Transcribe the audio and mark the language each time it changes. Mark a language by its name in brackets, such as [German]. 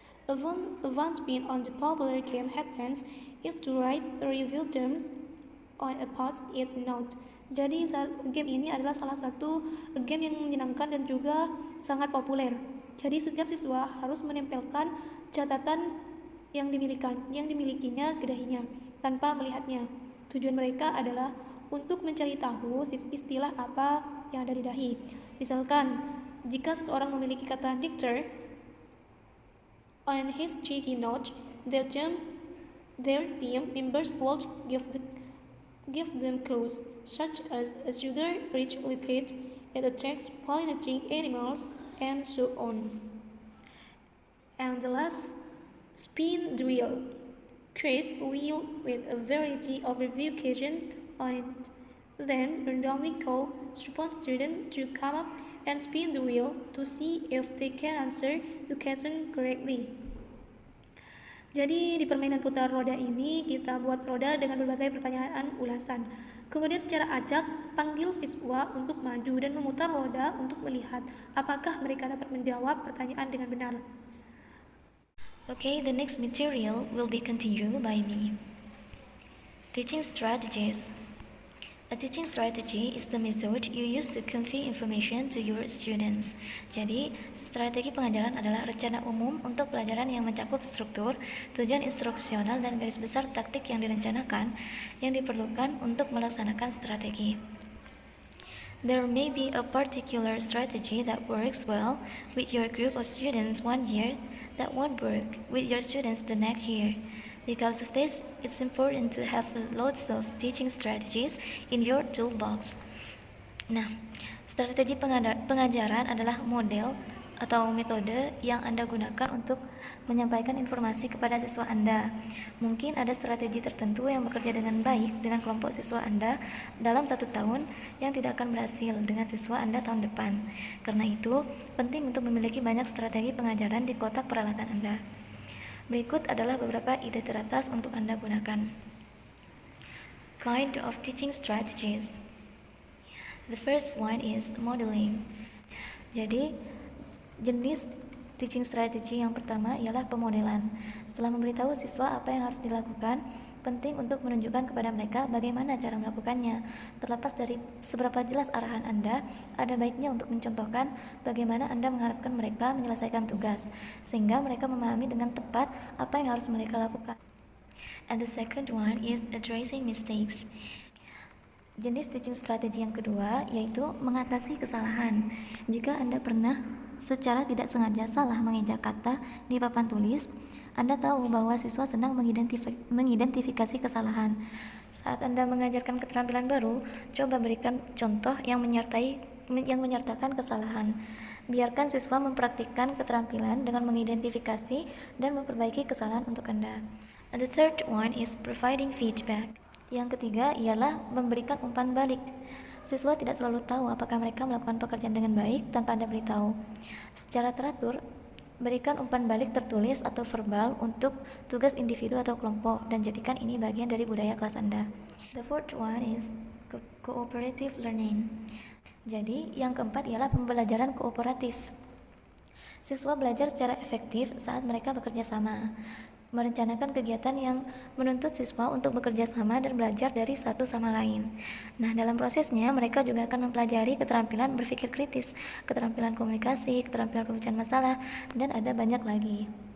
[English] A one spin on the popular game headbands is to write review terms on a post-it note. [Indonesian] Jadi game ini adalah salah satu game yang menyenangkan dan juga sangat populer. Jadi setiap siswa harus menempelkan catatan yang dimilikinya ke dahinya tanpa melihatnya. Tujuan mereka adalah untuk mencari tahu istilah apa yang ada di dahi. Misalkan, jika seseorang memiliki kata [English] dictor on his cheeky note, their team members will give them clues, such as a sugar-rich liquid, it attacks pollinating animals, and so on. And the last, spin the wheel. Create a wheel with a variety of review questions on it. Then randomly call upon students to come up and spin the wheel to see if they can answer the question correctly. [Indonesian] Jadi di permainan putar roda ini kita buat roda dengan berbagai pertanyaan ulasan. Kemudian secara acak panggil siswa untuk maju dan memutar roda untuk melihat apakah mereka dapat menjawab pertanyaan dengan benar. [English] Okay, the next material will be continued by me. Teaching strategies. A teaching strategy is the method you use to convey information to your students. [Indonesian] Jadi, strategi pengajaran adalah rencana umum untuk pelajaran yang mencakup struktur, tujuan instruksional, dan garis besar taktik yang direncanakan yang diperlukan untuk melaksanakan strategi. [English] There may be a particular strategy that works well with your group of students one year that won't work with your students the next year. Because of this, it's important to have lots of teaching strategies in your toolbox. [Indonesian] Nah, strategi pengajaran adalah model atau metode yang Anda gunakan untuk menyampaikan informasi kepada siswa Anda. Mungkin ada strategi tertentu yang bekerja dengan baik dengan kelompok siswa Anda dalam 1 tahun yang tidak akan berhasil dengan siswa Anda tahun depan. Karena itu, penting untuk memiliki banyak strategi pengajaran di kotak peralatan Anda. Berikut adalah beberapa ide teratas untuk Anda gunakan. [English] Kind of teaching strategies. The first one is modeling. [Indonesian] Jadi, jenis teaching strategy yang pertama ialah pemodelan. Setelah memberitahu siswa apa yang harus dilakukan, penting untuk menunjukkan kepada mereka bagaimana cara melakukannya. Terlepas dari seberapa jelas arahan Anda, ada baiknya untuk mencontohkan bagaimana Anda mengharapkan mereka menyelesaikan tugas, sehingga mereka memahami dengan tepat apa yang harus mereka lakukan. [English] And the second one is addressing mistakes. [Indonesian] Jenis teaching strategi yang kedua yaitu mengatasi kesalahan. Jika Anda pernah secara tidak sengaja salah mengeja kata di papan tulis, Anda tahu bahwa siswa senang mengidentifikasi kesalahan. Saat Anda mengajarkan keterampilan baru, coba berikan contoh yang menyertakan kesalahan. Biarkan siswa mempraktikkan keterampilan dengan mengidentifikasi dan memperbaiki kesalahan untuk Anda. [English] And the third one is providing feedback. [Indonesian] Yang ketiga ialah memberikan umpan balik. Siswa tidak selalu tahu apakah mereka melakukan pekerjaan dengan baik tanpa Anda beritahu. Secara teratur, berikan umpan balik tertulis atau verbal untuk tugas individu atau kelompok dan jadikan ini bagian dari budaya kelas Anda. [English] The fourth one is cooperative learning. [Indonesian] Jadi, yang keempat ialah pembelajaran kooperatif. Siswa belajar secara efektif saat mereka bekerja sama. Merencanakan kegiatan yang menuntut siswa untuk bekerja sama dan belajar dari satu sama lain. Nah, dalam prosesnya mereka juga akan mempelajari keterampilan berpikir kritis, keterampilan komunikasi, keterampilan pemecahan masalah, dan ada banyak lagi.